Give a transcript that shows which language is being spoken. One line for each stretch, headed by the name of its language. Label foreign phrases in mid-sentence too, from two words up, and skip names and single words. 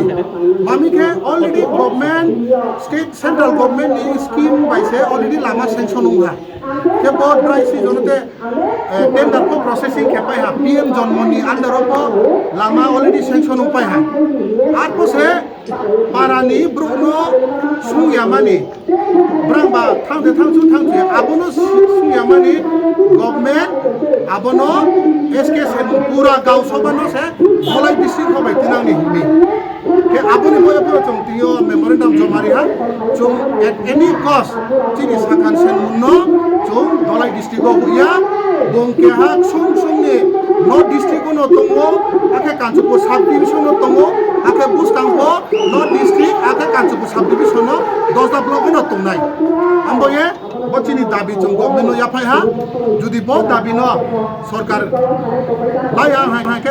Kok Borok: mami ke
English: already government state central government
Kok Borok: ni
English: scheme by
Kok Borok: se already lama sanction hunga ke bo
English: dry season
Kok Borok: te tender ko processing ke pai ha PM Jonmoni under ko lama already sanction upai ha apo se Parani Bruno Suyamani Bramba Tangte Abono Suyamani Government Abono SK Sermun Pura Gau Sobano se Dolai district ko baitinang ni himi ke aboni boya po chong tiyo memorandum jomari ha chong
English: at any cost
Kok Borok: chini Sakan Sermun no chong Dolai district ko huya bong ke ha song ne North district no tongo ake Kanchanpur
English: sub division
Kok Borok: no tongo ake Buskango North district ake Kanchanpur
English: sub division
Kok Borok: no 10 block no tongnai amboye bachini dabi chong government no yapai ha judi bo dabi no sarkar laya ha ke